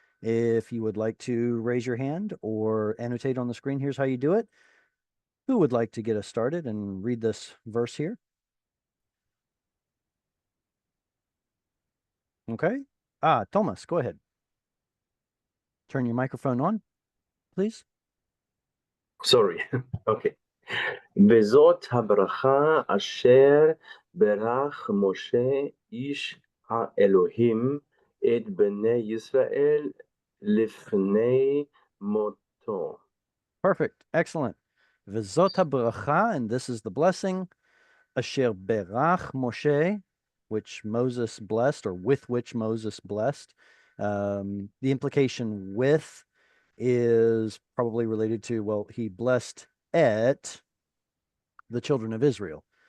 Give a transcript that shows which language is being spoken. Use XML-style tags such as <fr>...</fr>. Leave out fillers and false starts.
<en>If you would like to raise your hand or annotate on the screen, here's how you do it. Who would like to get us started and read this verse here? Okay. Thomas, go ahead. Turn your microphone on, please. Sorry. Okay.</en> <he>וזאת הברכה אשר ברך משה איש האלוהים את בני ישראל לפני מותו.</he> <en>Perfect. Excellent.</en> <he>VeZot HaBrakha,</he> <en>and this is the blessing,</en> <he>Asher berach Moshe,</he> <en>which Moses blessed, or with which Moses blessed. The implication with is probably related to, well, he blessed et the children of Israel.</en>